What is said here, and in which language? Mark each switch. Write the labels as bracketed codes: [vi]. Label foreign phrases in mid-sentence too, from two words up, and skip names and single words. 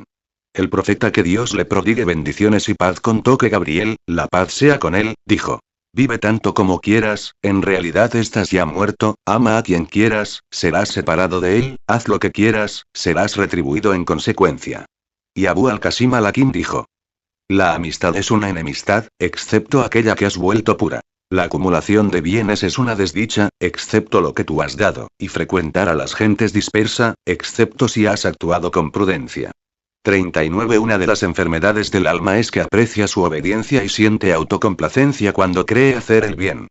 [es] El profeta que Dios le prodigue bendiciones y paz contó que Gabriel, la paz sea con él, dijo. Vive tanto como quieras, en realidad estás ya muerto, ama a quien quieras, serás separado de él, haz lo que quieras, serás retribuido en consecuencia. Y Abu al-Qasim al-Hakim dijo. La amistad es una enemistad, excepto aquella que has vuelto pura. La acumulación de bienes es una desdicha, excepto lo que tú has dado, y frecuentar a las gentes dispersa, excepto si has actuado con prudencia. 39. Una de las enfermedades del alma es que aprecia su obediencia y siente autocomplacencia cuando cree hacer el bien.